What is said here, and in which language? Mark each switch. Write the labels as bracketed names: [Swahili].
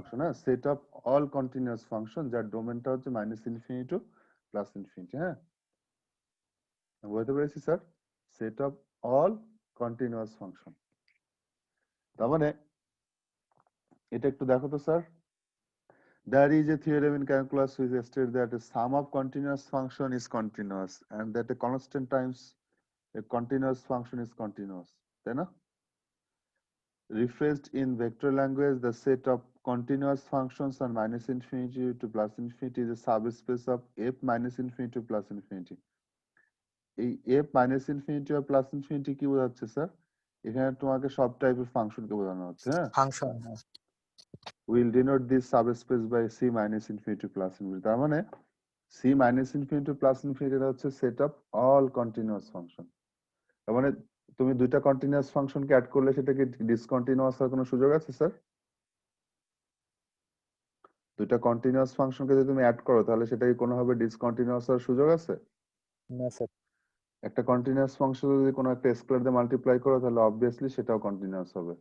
[Bangla] Function, হ্যাঁ, set of all continuous function যার ডোমেনটা হচ্ছে minus infinity two plus infinity. হ্যাঁ, বুঝতে পেরেছি sir, set of all continuous function. তার মানে এটা একটু দেখো তো sir. [English] There is a theorem in calculus which states that a sum of continuous function is continuous and that a constant times a continuous function is continuous. [Bangla] তাই না? [English] Rephrased in vector language, the set of continuous functions on minus infinity to plus infinity is a subspace of f minus infinity to plus infinity. [Bangla] এই f minus infinity or plus infinity কি বোঝাচ্ছে sir? এখানে তোমাকে সব টাইপের ফাংশনকে বোঝানো হচ্ছে। হ্যাঁ, function. [English] will denote this subspace by c minus infinity to plus infinity. [Bangla] তার মানে c minus infinity to plus infinity এটা হচ্ছে [English] set of all continuous function। [Bangla] তার মানে তুমি দুইটা কন্টিনিউয়াস ফাংশনকে অ্যাড করলে সেটা কি ডিসকন্টিনিউয়াস হওয়ার কোনো সুযোগ আছে স্যার? দুইটা কন্টিনিউয়াস ফাংশনকে যদি তুমি অ্যাড করো তাহলে সেটা কি কোনোভাবে ডিসকন্টিনিউয়াস হওয়ার সুযোগ আছে? না স্যার। একটা কন্টিনিউয়াস ফাংশন যদি কোনো একটা স্কেলার দিয়ে মাল্টিপ্লাই করো তাহলে অবভিয়াসলি সেটাও কন্টিনিউয়াস হবে।